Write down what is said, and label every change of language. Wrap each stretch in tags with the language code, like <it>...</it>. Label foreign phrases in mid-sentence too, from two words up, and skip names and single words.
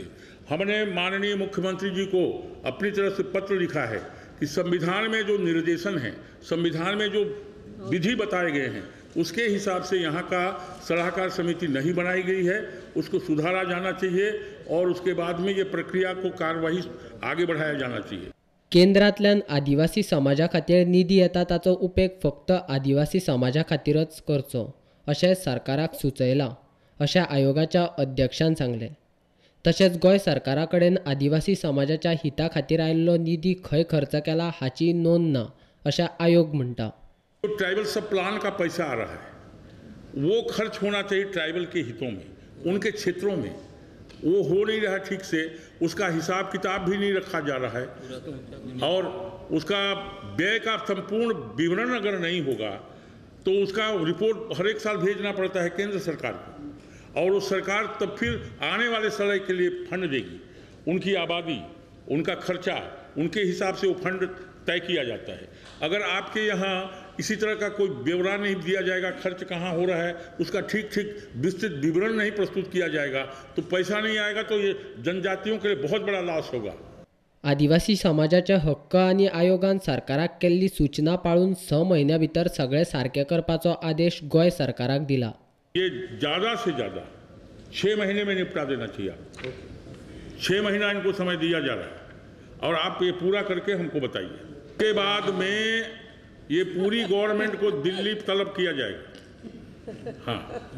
<hi>हमने माननीय मुख्यमंत्री जी को अपनी तरफ से पत्र लिखा है कि संविधान में जो निर्देशन है, संविधान में जो विधि बताए गए हैं उसके हिसाब से यहाँ का सलाहकार समिति नहीं बनाई गई है, उसको सुधारा जाना चाहिए और उसके बाद में ये प्रक्रिया को कार्यवाही आगे बढ़ाया जाना चाहिए।</hi> <kok>केंद्रांतल्यान आदिवासी समाजा खातीर निधी येता ताचो उपेग फक्त आदिवासी समाजा खातीरच करचो अशें सरकाराक सुचयलां, अशें आयोगाच्या अध्यक्षान सांगलें। तशेंच गोंय सरकारा कडेन आदिवासी समाजाच्या हिता खातीर आयिल्लो निधी खंय खर्च केला हाची नोंद ना, अशें आयोग म्हणटा।</kok> <hi>तो</hi> <en>tribal sub plan</en> <hi>का पैसा आ रहा है वो खर्च होना चाहिए ट्राइबल के हितों में, उनके क्षेत्रों में। वो हो नहीं रहा ठीक से, उसका हिसाब किताब भी नहीं रखा जा रहा है और उसका व्यय का संपूर्ण विवरण अगर नहीं होगा तो उसका रिपोर्ट हर एक साल भेजना पड़ता है केंद्र सरकार को और वो सरकार तब फिर आने वाले समय के लिए फंड देगी। उनकी आबादी, उनका खर्चा, उनके हिसाब से वो फंड तय किया जाता है। अगर आपके यहाँ इसी तरह का कोई ब्यौरा नहीं दिया जाएगा, खर्च कहाँ हो रहा है उसका ठीक विस्तृत विवरण नहीं प्रस्तुत किया जाएगा तो पैसा नहीं आएगा, तो ये जनजातियों के लिए बहुत बड़ा लॉस होगा।</hi> <kok>आदिवासी समाजाचे हक्क आनी आयोगान सरकाराक केल्ली सूचना पाळून 6 म्हयन्यां भितर सगळे सारके करपाचो आदेश गोंय सरकाराक दिला।</kok> <hi>ये ज़्यादा से ज़्यादा 6 महीने में निपटा देना चाहिए। 6 महीना इनको समय दिया जा रहा है और आप ये पूरा करके हमको बताइए। के बाद में ये पूरी गवर्नमेंट को दिल्ली तलब किया जाएगा।</hi>